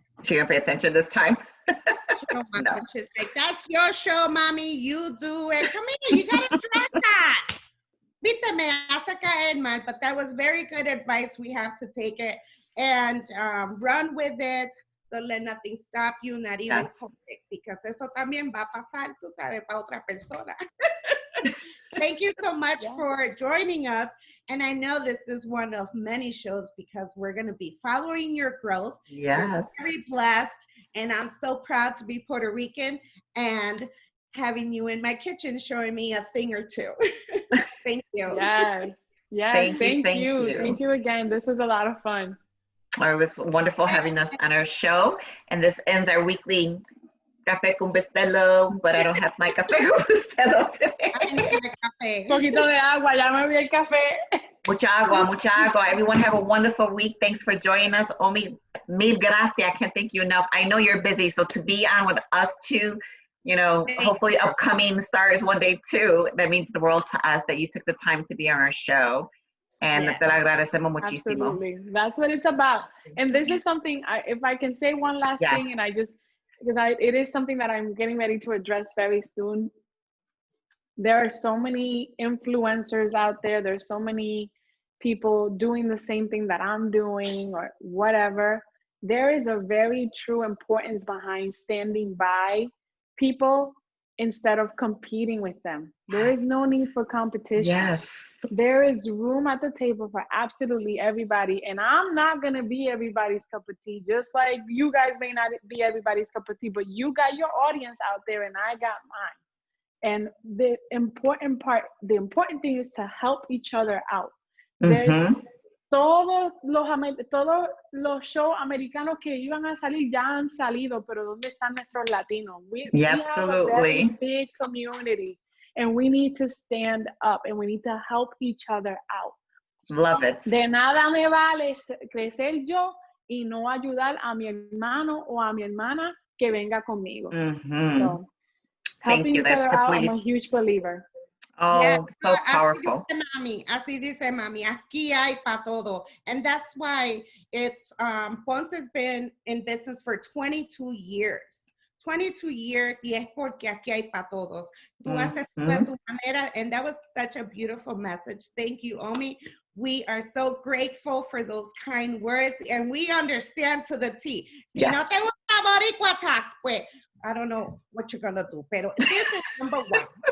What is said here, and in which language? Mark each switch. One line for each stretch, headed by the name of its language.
English: She gonna pay attention this time? No. She's like, that's your show, mommy. You do it. Come here. You gotta try that.
Spanish: Viste, me hace caer mal,
English: but that was very good advice. We have to take it and run with it. Don't let nothing stop you, not even COVID, because
Spanish: eso también va a pasar, tú sabes, para otra persona.
English: Thank you so much for joining us. And I know this is one of many shows because we're going to be following your growth. Yes. We're very blessed. And I'm so proud to be Puerto Rican and having you in my kitchen showing me a thing or two. Thank you. Yes. Yes, Thank thank you. you. Thank you again. This was a lot of fun. It was wonderful having us on our show. And this ends our weekly Café con Bustelo, but I don't have my Café con Bustelo today.
Spanish: Poquito de agua, ya me vi el café. Mucha agua, mucha agua.
English: Everyone have a wonderful week. Thanks for joining us. Omi,
Spanish: mil gracias.
English: I can't thank you enough. I know you're busy, so to be on with us too, you know, hopefully upcoming stars one day too, that means the world to us that you took the time to be on our show. And
Spanish: te lo agradecemos muchísimo.
English: Absolutely. That's what it's about. And this is something, if I can say one last thing, and it is something that I'm getting ready to address very soon. There are so many influencers out there. There's so many people doing the same thing that I'm doing or whatever. There is a very true importance behind standing by people instead of competing with them. There is no need for competition. Yes. There is room at the table for absolutely everybody. And I'm not going to be everybody's cup of tea, just like you guys may not be everybody's cup of tea, but you got your audience out there and I got mine. And the important thing is to help each other out.
Spanish: Todos los shows americanos que iban a salir ya han salido, pero ¿dónde están nuestros latinos?
English: We have a very big community, and we need to stand up, and we need to help each other out. Love it.
Spanish: De nada me vale crecer yo y no ayudar a mi hermano o a mi hermana que venga conmigo.
English: So, helping each other out, I'm a huge believer. Oh, so powerful.
Spanish: Así dice mami, aquí hay para todo.
English: And that's why it's, Ponce's been in business for 22 years. 22 years,
Spanish: y es porque aquí hay para todos. Tú haces de tu manera,
English: and that was such a beautiful message. Thank you, Omi. We are so grateful for those kind words, and we understand to the T.
Spanish: Si no te gusta BoricuaTalks, pues,
English: I don't know what you're gonna do,
Spanish: pero
English: this is number one.